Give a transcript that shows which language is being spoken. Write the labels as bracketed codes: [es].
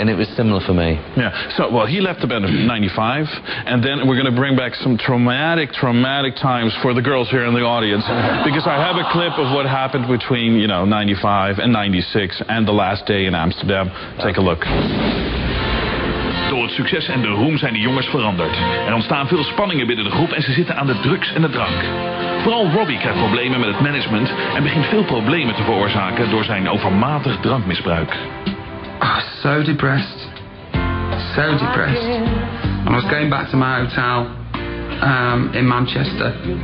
[en] And it was similar for me. Yeah. So, well, he left the band in 95, and then we're going to bring back some traumatic times for the girls here in the audience, because I have a clip of what happened between, 95 and 96 and the last day in Amsterdam. Take a look. [nl] Door het succes en de roem zijn de jongens veranderd. Er ontstaan veel spanningen binnen de groep en ze zitten aan de drugs en de drank. Vooral Robbie krijgt problemen met het management en begint veel problemen te veroorzaken door zijn overmatig drankmisbruik. [en] Oh, so depressed. So depressed. And I was going back to my hotel in Manchester.